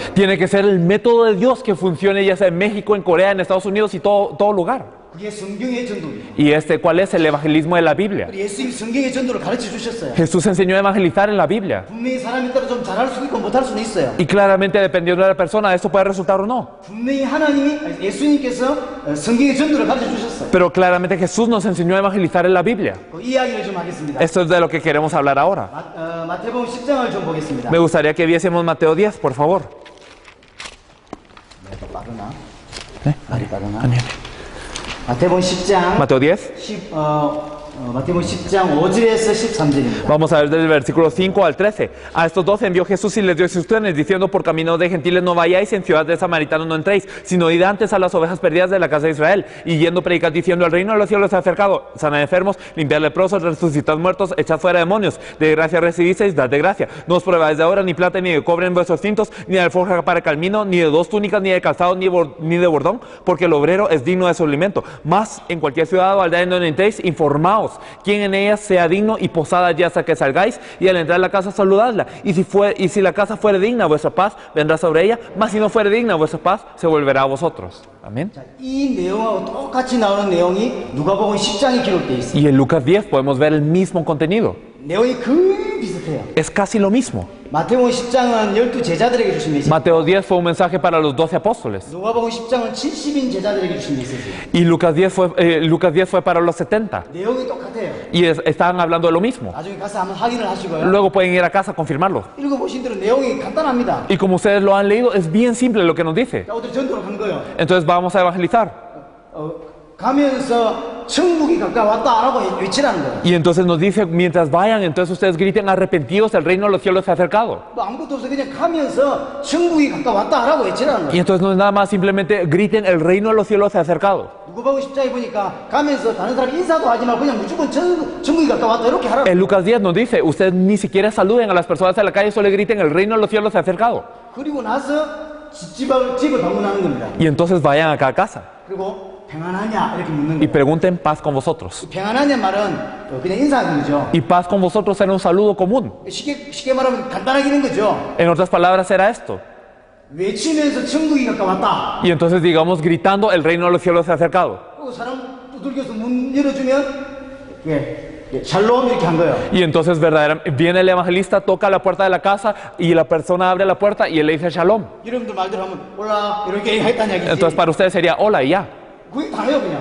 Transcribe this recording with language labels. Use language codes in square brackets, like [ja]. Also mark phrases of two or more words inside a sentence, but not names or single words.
[es] Tiene que ser el método de Dios que funcione ya sea en México, en Corea, en Estados Unidos y todo lugar. [ko] 그게 성경의 전도입니다. [es] ¿Y cuál es el evangelismo de la Biblia? [ko] 예수님이 성경의 전도를 가르쳐 주셨어요. [es] Jesús enseñó a evangelizar en la Biblia. [ko] 분명히 사람에 따라 좀 잘할 수도 있고 못할 수도 있어요. [es] Y claramente dependiendo de la persona, esto puede resultar o no. [ko] 분명히 예수님께서 성경의 전도를 가르쳐 주셨어요. [es] Pero claramente Jesús nos enseñó a evangelizar en la Biblia. [ko] 그 이야기를 좀 하겠습니다. [es] Esto es de lo que queremos hablar ahora. [ko] 마태복음 10장을 좀 보겠습니다. [es] Me gustaría que viésemos Mateo 10, por favor. [ko] 빠르나? [es] ¿Eh? [ko] 말이 빠르나? Daniel. 마태복음 10장 [es] Mateo 10. [ko] 마태복음 10장 5절에서 13절입니다. [es] Vamos a ver del versículo 5 al 13. A estos 12 envió Jesús y les dio instrucciones, diciendo: por camino de gentiles no vayáis, en ciudad de samaritanos no entréis, sino id antes a las ovejas perdidas de la casa de Israel. Y yendo predicad diciendo: el reino de los cielos se ha acercado, sanad enfermos, limpiad leprosos, resucitad muertos, echad fuera demonios. De gracia recibisteis, dad de gracia. No os probáis de oro, ni plata, ni de cobre en vuestros cintos, ni de alforja para el camino, ni de dos túnicas, ni de calzado, ni de bordón, porque el obrero es digno de su alimento. Mas en cualquier ciudad o aldea en donde entréis, informaos quién en ella sea digno, y posad allí hasta que salgáis, y al entrar a la casa saludadla. Y si la casa fuere digna, vuestra paz vendrá sobre ella, mas si no fuere digna, vuestra paz se volverá a vosotros. Amén. [ko] 이 내용하고 똑같이 나오는 내용이 누가복음 10장에 기록되어 있습니다. [es] Y en Lucas 10 podemos ver el mismo contenido. [ko] 내용이 거의 비슷해요. 비슷해요. [es] Es casi lo mismo. [ko] 마태복음 10장은 12 제자들에게 주신 메시지. [es] Mateo 10 fue un mensaje para los 12 apóstoles. [ko] 누가복음 10장은 70인 제자들에게 주신 메시지. [es] Y Lucas 10 fue para los 70. [ko] 내용이 똑같아요. [es] Y estaban hablando de lo mismo. [ko] 나중에 가서 한번 확인을 하시고요. [es] Luego pueden ir a casa a confirmarlo. [ko] 읽어보신 대로 내용이 간단합니다. [es] Y como ustedes lo han leído, es bien simple lo que nos dice. [ko] 자, 어떻게 전도로 간 거예요? [es] Entonces vamos a evangelizar. [ko] 가면서 천국이 가까웠다라고 외치라는 거예요. [es] Y entonces nos dice, mientras vayan, entonces ustedes griten arrepentidos, el reino de los cielos se ha acercado. [ko] 뭐 아무것도 없어 그냥 가면서 천국이 가까웠다라고 외치라는 [es] Y [ko] 거예요. [es] entonces no es nada más, simplemente griten, el reino de los cielos se ha acercado. [ko] 누가복음 10장에 보니까 가면서 다른 사람 인사도 하지 말고 그냥 무조건 천국이 가까웠다 이렇게 하라고. [es] En Lucas 10 nos dice, ustedes ni siquiera saluden a las personas de la calle, solo griten, el reino de los cielos se ha acercado. [ko] 그리고 나서 집을 방문하는 겁니다. [es] Y entonces vayan acá a casa [ko] 그리고 평안하냐 이렇게 묻는 [es] y [ko] 거예요. [es] pregunten paz con vosotros. [ko] 평안하냐 말은 그냥 인사하는 거죠. [es] Y paz con vosotros era un saludo común. [ko] 쉽게 말하면 간단하게 있는 거죠. [es] En otras palabras era esto. [ko] 외치면서 천국이 가까웠다. [es] Y entonces digamos gritando, el reino de los cielos se ha acercado. [ko] 그리고 사람 두들겨서 문 열어주면 샬롬 이렇게 한 거예요. [es] Y entonces verdaderamente viene el evangelista, toca la puerta de la casa y la persona abre la puerta y él le dice shalom. [ko] 여러분들 말대로 하면 올라 이렇게 했다는 얘기지. [es] Entonces para ustedes sería hola y ya. [ko] 그게 다예요 그냥.